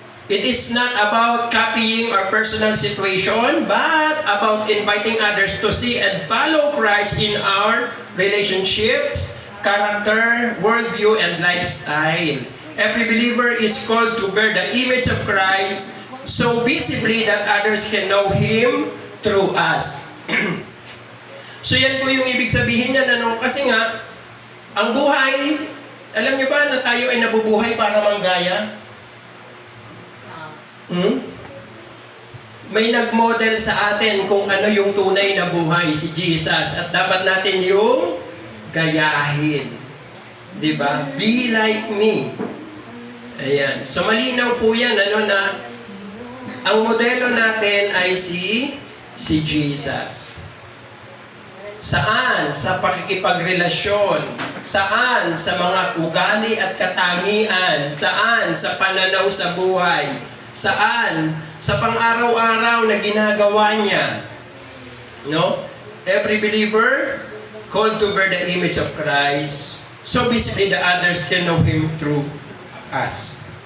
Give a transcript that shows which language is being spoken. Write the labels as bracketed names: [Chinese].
[English] It is not about copying our personal situation, but about inviting others to see and follow Christ in our relationships, character, worldview, and lifestyle. Every believer is called to bear the image of Christ so visibly that others can know Him through us. [Filipino] So yan po yung ibig sabihin niya, ano? Kasi nga, ang buhay, alam niyo ba na tayo ay nabubuhay para manggaya? May nag-model sa atin kung ano yung tunay na buhay, si Jesus. At dapat natin yung gayahin. Diba? [English] Be like me. Ayan. [Filipino] So malinaw po yan, ano, na ang modelo natin ay si Jesus. Saan? Sa pakikipagrelasyon. Saan? Sa mga ugali at katangian. Saan? Sa pananaw sa buhay. Saan? Sa pang-araw-araw na ginagawa niya. No? [English] Every believer called to bear the image of Christ. So basically, the others can know Him through us.